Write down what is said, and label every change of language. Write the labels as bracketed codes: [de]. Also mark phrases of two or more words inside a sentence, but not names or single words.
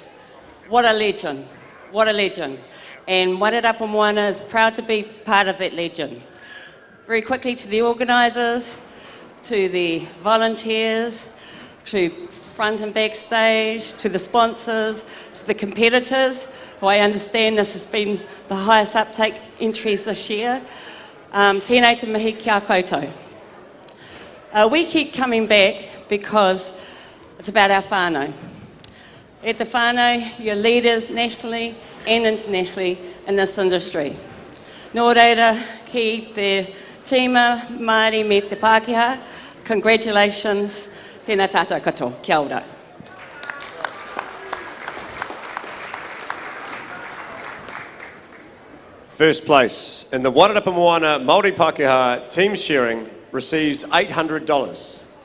[en] What a legend, what a legend. And Wairarapa Moana is proud to be part of that legend. Very quickly to the organisers, to the volunteers, to front and backstage, to the sponsors, to the competitors, who I understand this has been the highest uptake entries this year. [mi] Tēnei te mihi kia koutou. [en] We keep coming back because it's about our whānau. [mi] E te whānau, [en] your leaders nationally and internationally in this industry. [mi] Nō reira, ki te tīma Māori me te Pākehā, [en] congratulations, [mi] tēnā tātou katoa, kia ora. [en] First place in the Wairarapa Moana Māori Pākehā team shearing receives $800.